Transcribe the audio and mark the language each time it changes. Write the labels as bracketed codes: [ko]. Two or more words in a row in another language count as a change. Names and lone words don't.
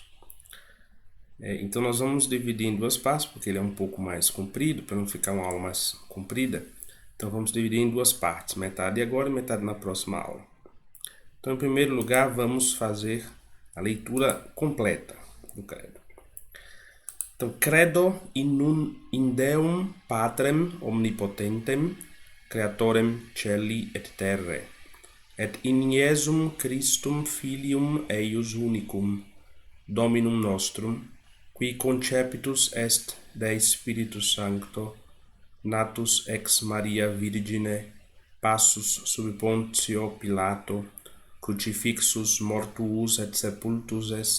[pt] Então nós vamos dividir em duas partes, porque ele é um pouco mais comprido, para não ficar uma aula mais comprida. Então vamos dividir em duas partes, metade agora e metade na próxima aula. Então, em primeiro lugar, vamos fazer a leitura completa do credo. Então, [la] credo in Deum Patrem omnipotentem, creatorem celi et terrae, et in Iesum Christum filium eius unicum, Dominum nostrum, qui concepitus est Dei Spiritus Sancto, natus ex Maria Virgine, passus sub Pontio Pilato, crucifixus mortuus et sepultus